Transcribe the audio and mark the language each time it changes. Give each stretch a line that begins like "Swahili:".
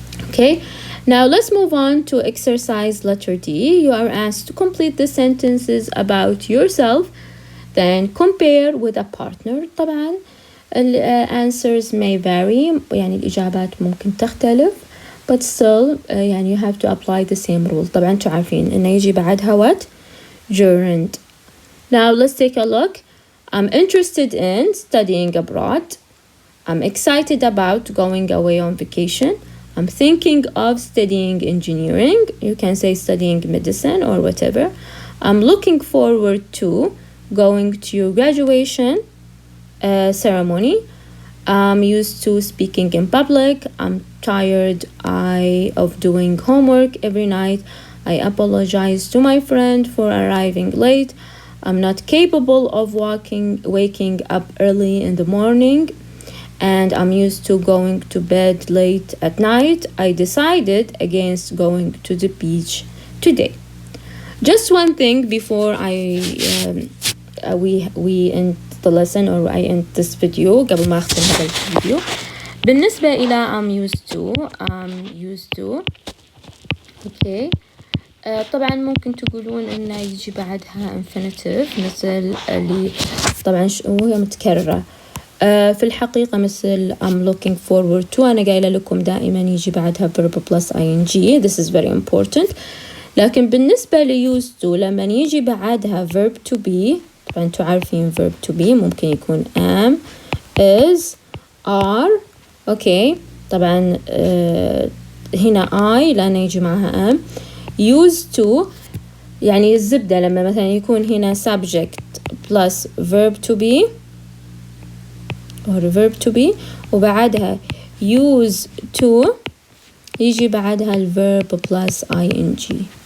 English: Okay, now let's move on to exercise letter D. You are asked to complete the sentences about yourself, then compare with a partner.
Arabic: طبعا
English: answers may vary
Arabic: يعني الإجابات ممكن تختلف
English: but still يعني you have to apply the same rule.
Arabic: طبعا انتوا عارفين إنه يجي بعدها
English: what? Gerund. Now let's take a look. I'm interested in studying abroad. I'm excited about going away on vacation. I'm thinking of studying engineering. You can say studying medicine or whatever. I'm looking forward to going to your graduation ceremony. I'm used to speaking in public. I'm tired of doing homework every night. I apologize to my friend for arriving late. I'm not capable of waking up early in the morning. And I'm used to going to bed late at night. I decided against going to the beach today. Just one thing before we end the lesson or I end this video
Arabic: قبل ما أختم هذا الفيديو. بالنسبة إلى
English: I'm used to okay.
Arabic: طبعا ممكن تقولون إنه يجي بعدها infinitive مثل اللي طبعا وهي متكررة. في الحقيقة مثل
English: I'm looking forward to
Arabic: أنا قايلة لكم دائما يجي بعدها
English: verb plus ing. This is very important.
Arabic: لكن بالنسبة ل used to لما يجي بعدها verb to be طبعا انتوا عارفين verb to be ممكن يكون am, is, are.
English: okay.
Arabic: طبعا هنا I لأنه يجي معها am.
English: used to
Arabic: يعني الزبدة لما مثلا يكون هنا
English: subject plus verb to be or verb to be
Arabic: وبعدها
English: use to
Arabic: يجي بعدها الverb
English: plus ing.